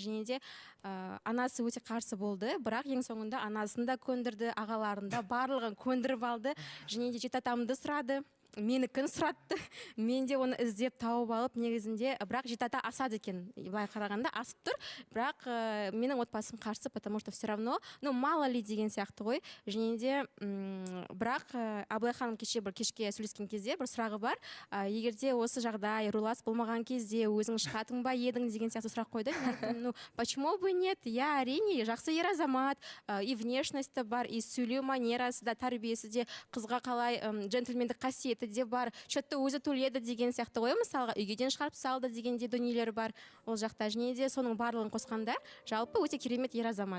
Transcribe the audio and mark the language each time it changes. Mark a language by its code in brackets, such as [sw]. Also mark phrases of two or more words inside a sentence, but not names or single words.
[kk] Және де анасы өте қарсы болды, бірақ ең соңында анасын да көндірді, ағаларын да барлығын көндіріп алды. Және де жеті атамды сұрады, менікін сұратты, мен де оны іздеп тауып алып, негізінде, бірақ жеті ата асады екен, былай қарағанда асып тұр, бірақ менің отбасым қарсы, [ru] потому что все равно, мало ли [kk] деген сияқты ғой. Және де, бірақ Абылайханым кешке сөйлескен кезде бір сұрағы бар, егерде осы жағдай рулас болмаған кезде өзің шығатын ба едің деген сияқты сұрақ қойды. [ru] Почему бы нет? [kk] Я әрине, жақсы ер азамат, [ru] и внешность [kk] бар, и сөйлеу манерасы да, тәрбиесі де, қызға қалай джентльмендік қасиеті де бар, шөтті өзі төледі деген сияқты ғой, мысалға үйгеден шығарып салды дегенде дүниелер бар ол жақта. Және де соның барлығын қосқанда жалпы өте керемет ер азамат.